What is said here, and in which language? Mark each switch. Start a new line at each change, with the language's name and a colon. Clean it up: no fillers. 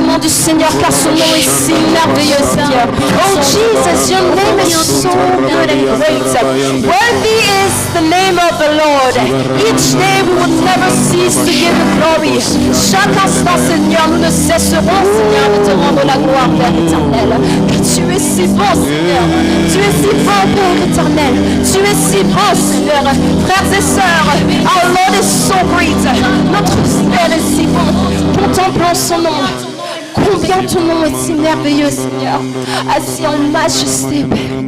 French: Seigneur, car son nom est si merveilleux, Seigneur.
English: Oh Jesus, your name is so good and great. Worthy is the name of the Lord. Each day we will never cease to give you glory.
French: Chaque instant, Seigneur, nous ne cesserons, Seigneur, de te rendre la gloire, Père éternel. Car tu es si bon, Seigneur. Tu es si bon, Père éternel. Tu es si bon, Seigneur. Frères et sœurs,
English: our Lord is so great.
French: Notre Père est si bon. Contemplons son nom. Combien ton nom est si merveilleux, Seigneur, assis en majesté, Père.